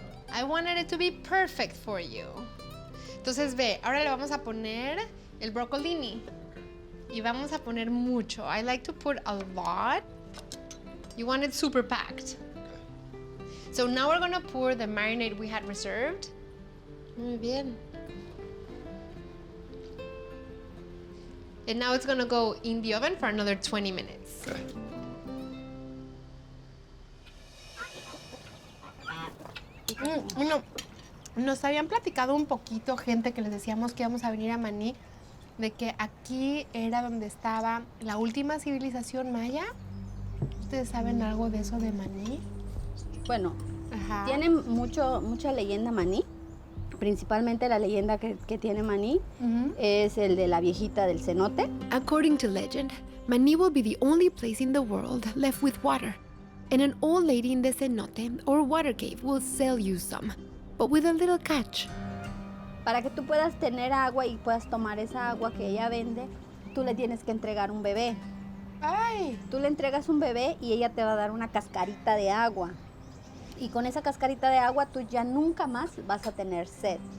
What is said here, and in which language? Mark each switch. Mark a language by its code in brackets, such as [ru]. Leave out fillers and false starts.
[en] I wanted it to be perfect for you. [es] Entonces ve, ahora le vamos a poner el broccolini. Y vamos a poner mucho. [en] I like to put a lot. You want it super packed. So now we're gonna pour the marinade we had reserved. [es] Muy bien. [en] And now it's gonna go in the oven for another 20 minutes. Okay. [es] Bueno, nos habían platicado un poquito, gente, que les decíamos que íbamos a venir a Maní, de que aquí era donde estaba la última civilización maya. ¿Ustedes saben algo de eso de Maní? Bueno, Ajá. tiene mucha leyenda Maní. principalmente la leyenda que tiene Maní es el de la viejita del cenote. [en] According to legend, Maní will be the only place in the world left with water. And an old lady in the cenote or water cave will sell you some, but with a little catch. [es] Para que tú puedas tener agua y puedas tomar esa agua que ella vende, tú le tienes que entregar un bebé. Ay. Tú le entregas un bebé y ella te va a dar una cascarita de agua. Y con esa cascarita de agua tú ya nunca más vas a tener sed.